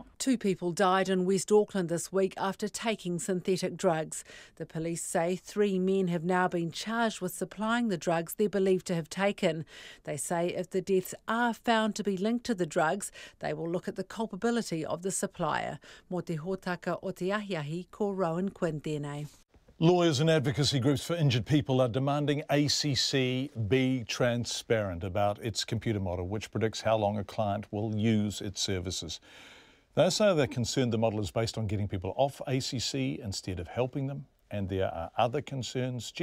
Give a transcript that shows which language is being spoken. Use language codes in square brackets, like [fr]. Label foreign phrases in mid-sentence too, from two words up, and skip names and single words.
[en] 2 people died in West Auckland this week after taking synthetic drugs. The police say 3 men have now been charged with supplying the drugs they're believed to have taken. They say if the deaths are found to be linked to the drugs, they will look at the culpability of the supplier. [mi] Mo te hōtaka o te ahiahi ko Rowan Quinn tēnei. [en] Lawyers and advocacy groups for injured people are demanding ACC be transparent about its computer model, which predicts how long a client will use its services. They say they're concerned the model is based on getting people off ACC instead of helping them, and there are other concerns.